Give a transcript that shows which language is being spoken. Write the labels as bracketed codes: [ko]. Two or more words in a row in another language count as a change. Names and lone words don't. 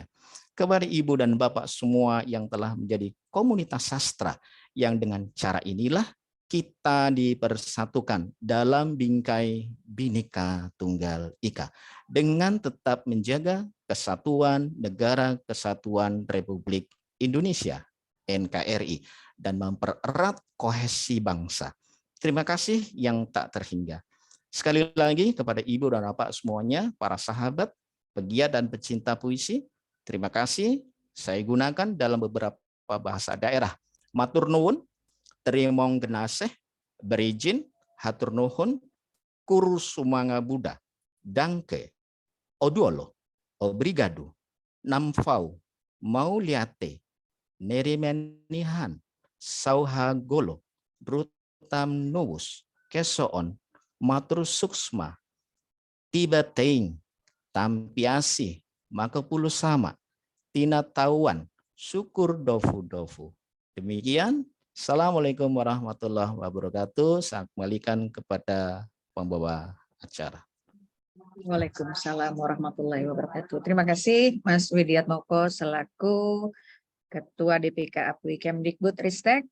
[id] Kepada Ibu dan Bapak semua yang telah menjadi komunitas sastra, yang dengan cara inilah kita dipersatukan dalam bingkai Bhinneka Tunggal Ika dengan tetap menjaga kesatuan Negara Kesatuan Republik Indonesia NKRI dan mempererat kohesi bangsa. Terima kasih yang tak terhingga. Sekali lagi kepada Ibu dan Bapak semuanya, para sahabat, pegiat dan pecinta puisi, terima kasih. Saya gunakan dalam beberapa bahasa daerah. [jv] Matur nuwun, [ace] Trimong Genaseh, [id] berizin, [su] hatur nuhun, [bug] kuru sumanga Buddha, [id] dangke, oduolo, obrigado, namfau, mauliate, nerimenihan, sauhagolo, brutam nuwus, kesoon, [ban] matur suksma, [id] tiba teing, tampiasi, makapulu sama, tinatauan, syukur dofu-dofu. [ar] Demikian, السلام عليكم ورحمة الله وبركاته. [id] Saya kembalikan kepada pembawa acara. [ar] وعليكم السلام ورحمة الله وبركاته. [id] Terima kasih Mas Widiatmoko selaku Ketua DPK APWI Kemdikbudristek.